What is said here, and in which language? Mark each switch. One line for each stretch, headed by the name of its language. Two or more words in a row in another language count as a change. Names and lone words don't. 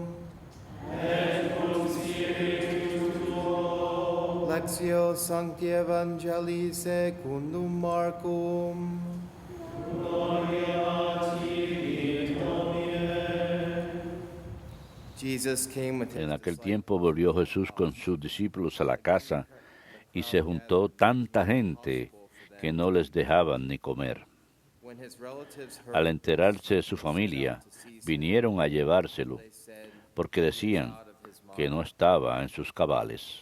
Latin: Et cum spiritu tuo. Lectio Sancti Evangelii secundum Marcum.
Spanish: Gloria a ti, Domine. En aquel tiempo volvió Jesús con sus discípulos a la casa y se juntó tanta gente que no les dejaban ni comer. Al enterarse su familia, vinieron a llevárselo, porque decían que no estaba en sus cabales.